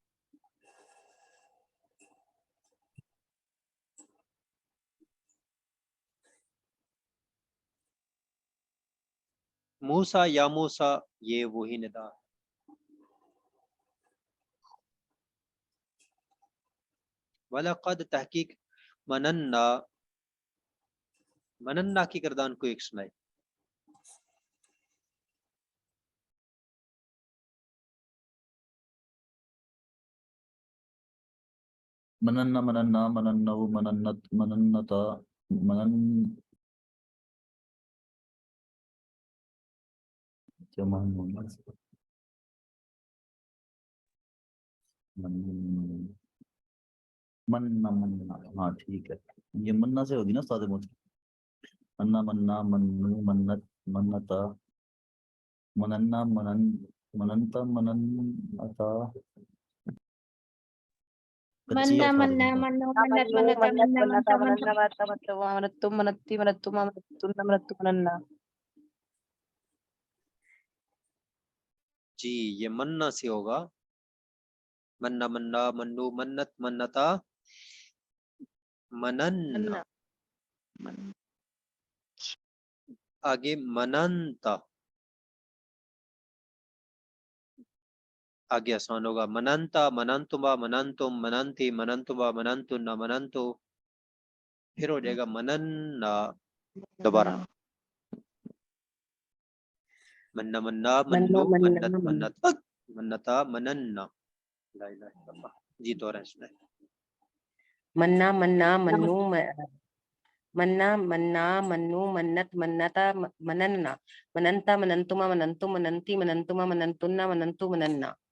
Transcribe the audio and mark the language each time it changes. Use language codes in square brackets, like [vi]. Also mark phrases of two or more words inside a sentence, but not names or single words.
[ur] موسیٰ یا موسیٰ، یہ وہی ندا ہے۔ وَلَقَدْ تحقیق مننا، مننا کی گردان کو ایک سنائے۔ [ar] مننا مننا مننو مننت مننتا منن [ur] کیا معنی ہے؟ [ar] مننا مننا، [ur] ہاں ٹھیک ہے، یہ مننا سے ہوگی نا سادہ موت، [ar] مننا مننا مننو منت منتا مننا منن مننتا مننتا، کچی منا [ur] ہے سادہ [ar] منا [ur] موت۔ [ar] منو منت منتا مننا منتا منتا منتم منتی منتم منتم منتم مننا۔ [ur] جی یہ منا سے ہوگا، [ar] منا منا منو منت منتا منن، منا من [ur] آگے مننتا، آگے آسان ہوگا، [ar] مننتا مننتما مننتم مننتی مننتما مننتن مننتو، [ur] پھر ہو جائے گا مننا دوبارہ، [ar] منا منا منو منت منتا منتا مننا، لا الہ الا اللہ۔ [ur] جی دوہرائیں سنائیں۔ [ar] منا منا منو منا منا منو منت منتا مننا مننتا مننتما مننتم مننتی مننتما مننتنا مننتو مننا